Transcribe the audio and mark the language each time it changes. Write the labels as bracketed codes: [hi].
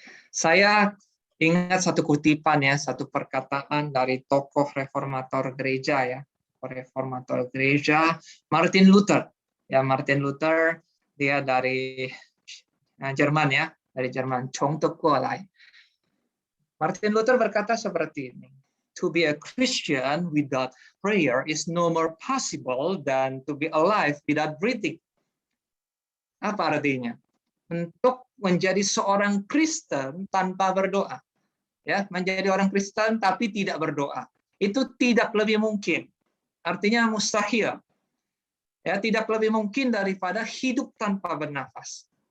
[id] Saya ingat satu kutipan, ya, satu perkataan dari tokoh reformator gereja, ya. Reformator gereja Martin Luther. Ya, Martin Luther dia dari Jerman, ya, dari Jerman. Martin Luther berkata seperti ini. [en] To be a Christian without prayer is no more possible than to be alive without breathing. [id] Apa artinya? Untuk menjadi seorang Kristen tanpa berdoa, ya, menjadi orang Kristen tapi tidak berdoa, itu tidak lebih mungkin. Artinya mustahil. Ya, tidak lebih mungkin daripada hidup tanpa bernafas.